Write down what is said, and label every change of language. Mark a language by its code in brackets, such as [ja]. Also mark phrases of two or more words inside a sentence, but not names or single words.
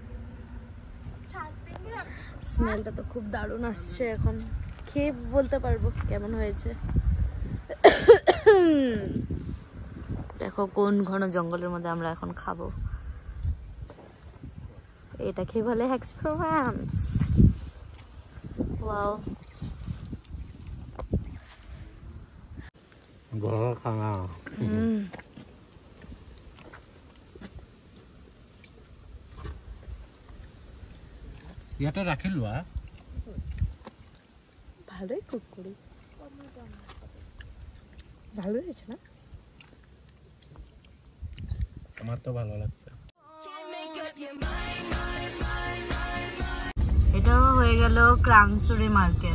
[bn] স্মেলটা তো খুব দারুণ আসছে, এখন খেয়ে বলতে পারবো কেমন হয়েছে। দেখো কোন ঘন জঙ্গলের মধ্যে আমরা এখন খাবো। এটা খেয়ে বলে এক্সপেরিয়েন্স। ওয়াও, [as] ঘৰৰ খানা। ইয়াতে ৰাখি লোৱা, [bn] ভালোই কুক করি, ভালো হয়েছে না? আমার তো ভালো লাগছে। এটা হয়ে গেল ক্রাংসুরি মার্কেট,